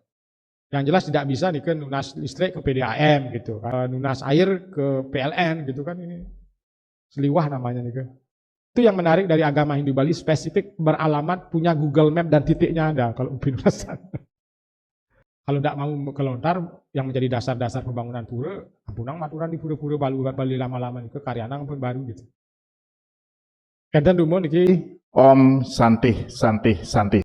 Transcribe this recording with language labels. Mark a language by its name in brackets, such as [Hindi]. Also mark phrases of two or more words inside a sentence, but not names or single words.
[Indonesian] Yang jelas tidak bisa nih kan nunas listrik ke PDAM gitu. Nunas air ke PLN gitu kan ini. Seliwah namanya nih kan. Itu yang menarik dari agama Hindu Bali, spesifik beralamat, punya Google Map dan titiknya ada kalau pinunasan. Kalau tidak mau kelontar, yang menjadi dasar-dasar pembangunan pura, [Balinese] ampunang maturan [Indonesian] di pura-pura Bali lama-lama itu karyana pun baru gitu. [Balinese] Enten dumo niki [Sanskrit] Om Santih.